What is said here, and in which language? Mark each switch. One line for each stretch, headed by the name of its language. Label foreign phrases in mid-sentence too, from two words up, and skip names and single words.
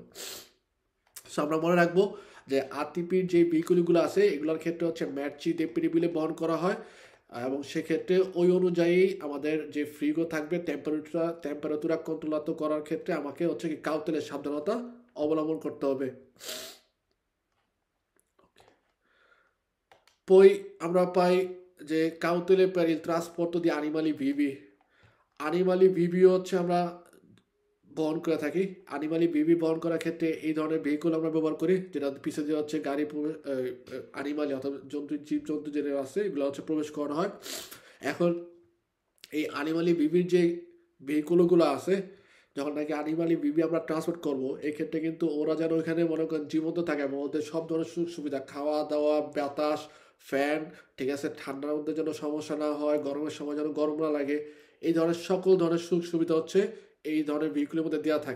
Bangla: সো আমরা মনে রাখবো যে আরটিপির যে ভেহিকুলগুলো আছে এগুলোর ক্ষেত্রে হচ্ছে
Italian: merci deperibili
Bangla: বহন করা হয়, এবং সেক্ষেত্রে ওই অনুযায়ী আমাদের যে ফ্রিগো থাকবে, টেম্পারেচার কন্ট্রোল করার ক্ষেত্রে আমাকে হচ্ছে কি কাউতেলের সাবধানতা অবলম্বন করতে হবে। পই আমরা পাই যে
Italian: cautele per il trasporto di animali vivi. Animali vivi
Bangla: হচ্ছে আমরা বহন করে থাকি।
Italian: animali vivi
Bangla: বহন করার ক্ষেত্রে এই ধরনের ভেহিকুল আমরা ব্যবহার করি, যেটা পিছিয়ে দিয়ে হচ্ছে গাড়ি অ্যানিমালি অথবা জীবজন্তু যেটা আছে এগুলো হচ্ছে প্রবেশ করানো হয়। এখন এই
Italian: animali vivi
Bangla: যে ভেহিকুলগুলো আছে, যখন নাকি
Italian: animali vivi
Bangla: আমরা ট্রান্সপোর্ট করবো, এক্ষেত্রে কিন্তু ওরা যেন ওইখানে মনে করেন জীবন্ত থাকে, এবং ওদের সব ধরনের সুযোগ সুবিধা, খাওয়া দাওয়া, বাতাস, ফ্যান, ঠিক আছে, ঠান্ডার মধ্যে যেন সমস্যা না হয়, গরমের সময় যেন গরম না লাগে, এই ধরনের সকল ধরনের সুযোগ সুবিধা হচ্ছে এই ধরনের ভেহিকুলের মধ্যে দেওয়া থাকে।